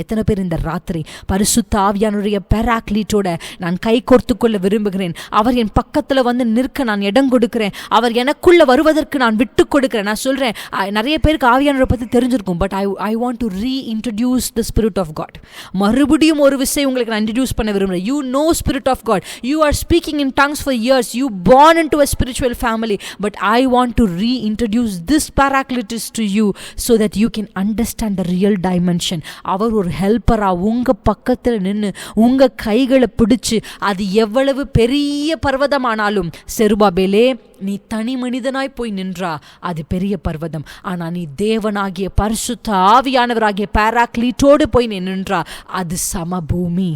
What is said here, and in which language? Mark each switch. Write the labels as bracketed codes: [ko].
[ta] எத்தனை பேர் இந்த ராத்திரி பரிசுத்த ஆவியானுடைய பராக்லிட்டோட நான் கை கோர்த்து கொள்ள விரும்புகிறேன், அவர் என் பக்கத்தில் வந்து நிற்க நான் இடம் கொடுக்கிறேன், அவர் எனக்குள்ள வருவதற்கு நான் விட்டு கொடுக்கிறேன். நான் சொல்கிறேன், நிறைய பேருக்கு ஆவியானவரை பற்றி தெரிஞ்சிருக்கும், [en] But I want to reintroduce the spirit of God. [ta] மறுபடியும் ஒரு விஷயம் உங்களுக்கு நான் இன்ட்ரடியூஸ் பண்ண விரும்புகிறேன். [en] You know spirit of God. You are speaking in tongues for years. You born into a spiritual family. But I want to reintroduce this Paracletus to you so that you can understand the real dimension. [ta] அவர் ஒரு ஹெல்ப்பரா உங்க பக்கத்தில் நின்று உங்க கைகளை பிடிச்சு, அது எவ்வளவு பெரிய பர்வதமானாலும் செருபாபேலே நீ தனி மனிதனாய் போய் நின்றா அது பெரிய பர்வதம். ஆனால் நீ தேவனாகிய பரிசுத்த ஆவியானவராகிய பாராக்லீட்டோடு போய் நின்றா அது சமபூமி.